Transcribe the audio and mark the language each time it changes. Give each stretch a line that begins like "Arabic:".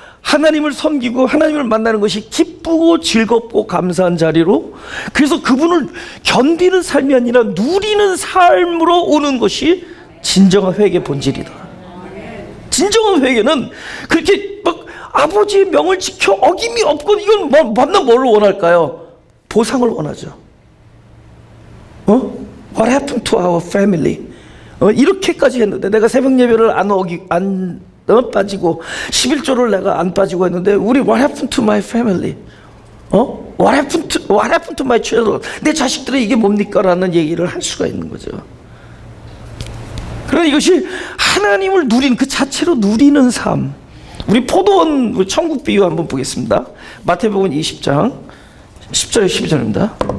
Korean: 하나님을 섬기고 하나님을 만나는 것이 기쁘고 즐겁고 감사한 자리로, 그래서 그분을 견디는 삶이 아니라 누리는 삶으로 오는 것이 진정한 회개의 본질이다. 진정한 회개는 그렇게 막 아버지의 명을 지켜 어김이 없고, 이건 만나 뭘 원할까요? 보상을 원하죠.
English: What happened to our family?
Korean: 이렇게까지 했는데 내가 새벽 예배를 안 빠지고 11조를 내가 안 빠지고 했는데 우리
English: what happened to my family? What happened to my children?
Korean: 내 자식들의 이게 뭡니까? 라는 얘기를 할 수가 있는 거죠. 그러나 이것이 하나님을 누리는 그 자체로 누리는 삶. 우리 포도원, 우리 천국 비유 한번 보겠습니다. 마태복음 20장 10절 12절입니다.